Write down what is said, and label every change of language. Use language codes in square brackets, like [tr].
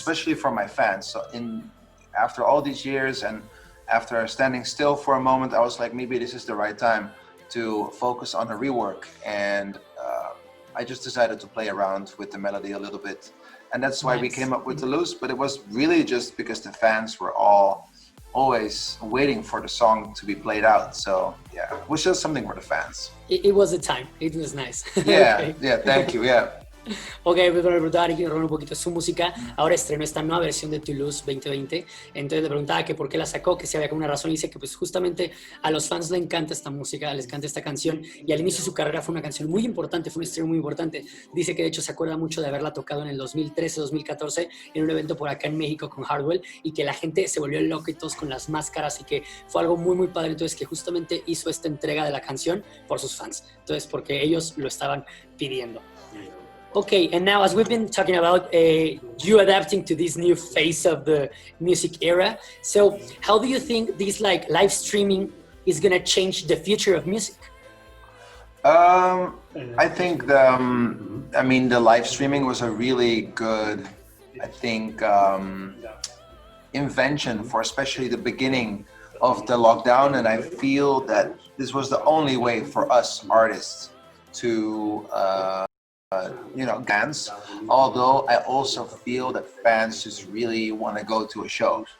[en] Especially for my fans. So after all these years and after standing still for a moment, I was like, maybe this is the right time to focus on a rework. And I just decided to play around with the melody a little bit. And that's why we came up with Toulouse, but it was really just because the fans were always waiting for the song to be played out. So yeah, it was just something for the fans. It was the time. It was nice. Yeah, Okay. yeah, thank you, yeah. [es] Ok, pues bueno, le preguntaba a Nicky Romero un poquito su música. Ahora estrenó esta nueva versión de Toulouse 2020. Entonces le preguntaba que por qué la sacó, que si había como una razón. Y dice que pues justamente a los fans les encanta esta música, les encanta esta canción. Y al inicio de su carrera fue una canción muy importante, fue un estreno muy importante. Dice que de hecho se acuerda mucho de haberla tocado en el 2013, 2014 en un evento por acá en México con Hardwell y que la gente se volvió loca y todos con las máscaras y que fue algo muy, muy padre. Entonces que justamente hizo esta entrega de la canción por sus fans. Entonces porque ellos lo estaban pidiendo. [en] Okay, and now as we've been talking about you adapting to this new phase of the music era, so how do you think this like live streaming is gonna change the future of music? I think the live streaming was a really good, I think, invention for especially the beginning of the lockdown, and I feel that this was the only way for us artists to dance, although I also feel that fans just really want to go to a show.